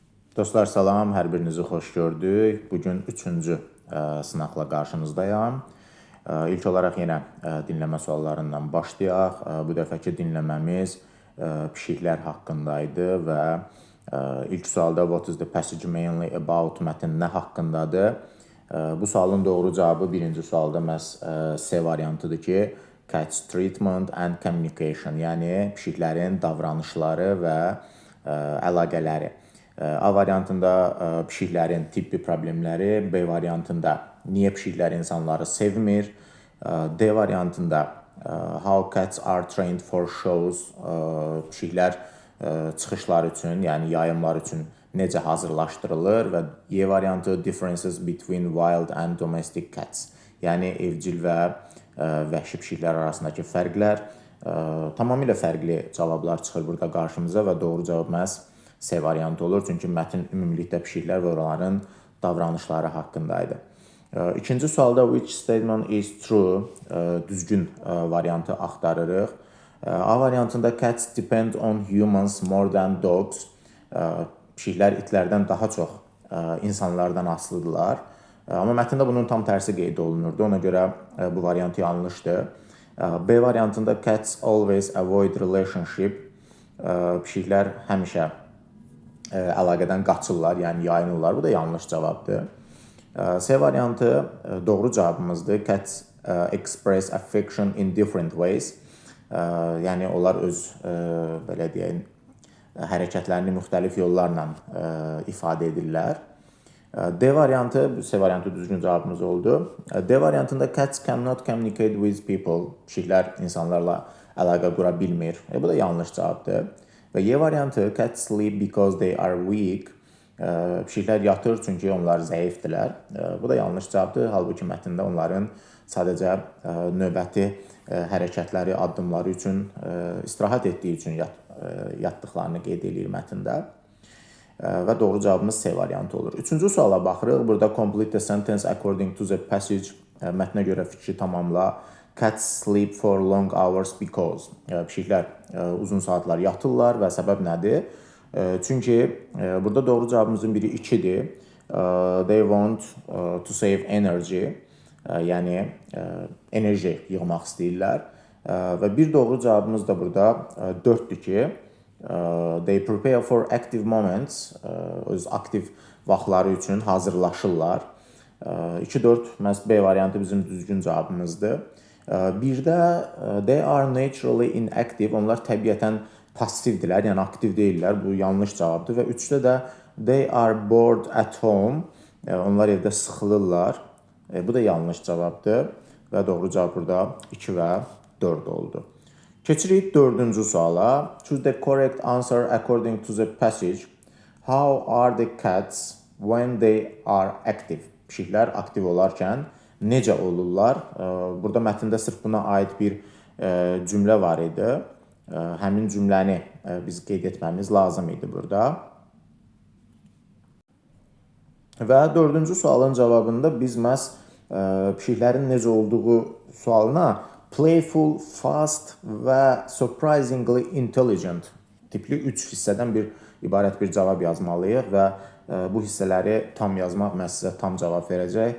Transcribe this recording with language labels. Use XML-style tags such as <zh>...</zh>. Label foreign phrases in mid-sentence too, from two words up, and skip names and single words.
<az>Dostlar salam, hər birinizi xoş gördük. Bugün 3-cü sınaqla qarşınızdayam. İlk olaraq yenə dinləmə suallarından başlayaq. Bu dəfəki dinləməmiz pişiklər haqqındaydı və ilk sualda</az> <en>what is the passage mainly about</en> <az>mətn nə haqqındadır? Bu sualın doğru cavabı birinci sualda məhz C variantıdır ki,</az> <en>cats treatment and communication,</en> <az>yəni pişiklərin davranışları və əlaqələri. A variantında pişiklərin tibbi problemləri, B variantında niyə pişiklər insanları sevmir, D variantında</az> <en>how cats are trained for shows,</en> <az>pişiklər çıxışlar üçün, yəni yayımlar üçün necə hazırlaşdırılır və E variantı</az> <en>differences between wild and domestic cats,</en> <az>yəni evcil və vəhşi pişiklər arasındakı fərqlər. Tamamilə fərqli cavablar çıxır burada qarşımıza və doğru cavab məhz C variantı olur. Çünki mətn ümumilikdə pişiklər və onların davranışları haqqındaydı. İkinci sualda</az> <en>which statement is true,</en> <az>düzgün variantı axtarırıq. A variantında</az> <en>cats depend on humans more than dogs.</en> <az>Pişiklər itlərdən daha çox insanlardan asılıdırlar. Amma mətndə bunun tam tərsi qeyd olunurdu. Ona görə bu variant yanlışdır. B variantında</az> <en>cats always avoid relationship.</en> <az>Pişiklər həmişə əlaqədən qaçırlar, yəni yayınırlar. Bu da yanlış cavabdır. C variantı doğru cavabımızdır.</az> <en>Cats express affection in different ways.</en> <az>Yəni onlar öz belə deyək, hərəkətlərini müxtəlif yollarla ifadə edirlər. D variantı, C variantı düzgün cavabımız oldu. D variantında</az> <en>cats cannot communicate with people.</en> <az>Pişiklər insanlarla əlaqə qura bilmir. Bu da yanlış cavabdır. Və Y variantı</az> <en>cats sleep because they are weak.</en> <az>Pişiklər yatır çünki onlar zəifdirlər. Bu da yanlış cavabdır. Halbuki mətndə onların sadəcə növbəti hərəkətləri, addımları üçün istirahət etdiyi üçün yatdıqlarını qeyd edir mətndə. Və doğru cavabımız C variantı olur. Üçüncü suala baxırıq.</az> <en>Burada complete the sentence according to the passage.</en> <az>Mətnə görə fikri tamamla.</az> <en>Cats sleep for long hours because.</en> <az>Pişiklər uzun saatlar yatırlar və səbəb nədir? Çünki burada doğru cavabımızın biri 2-dir.</az> <en>They want to save energy.</en> <az>Yəni enerji yığmaq istəyirlər. Və bir doğru cavabımız da burada 4-dür ki,</az> <en>they prepare for active moments.</en> <az>Öz aktiv vaxtları üçün hazırlaşırlar. 2-4 məhz B variantı bizim düzgün cavabımızdır. Bir də</az> <en>they are naturally inactive.</en> <az>Onlar təbiətən passivdirlər, yəni aktiv deyirlər. Bu yanlış cavabdır. Və 3-də də</az> <en>they are bored at home.</en> <az>Onlar evdə sıxılırlar. Bu da yanlış cavabdır. Və doğru cavab burada 2 və 4 oldu. Keçirik 4-cü suala.</az> <en>Choose the correct answer according to the passage. How are the cats when they are active?</en> <az>Pişiklər aktiv olarkən necə olurlar? Burada mətndə sırf buna aid bir cümlə var idi. Həmin cümləni biz qeyd etməmiz lazım idi burada. Və 4-cü sualın cavabında biz məhz pişiklərin necə olduğu sualına</az> <en>playful, fast</en> <az>və</az> <en>surprisingly intelligent</en> <az>tipli 3 hissədən ibarət bir cavab yazmalıyıq və bu hissələri tam yazmaq məhz sizə tam cavab verəcək.</az>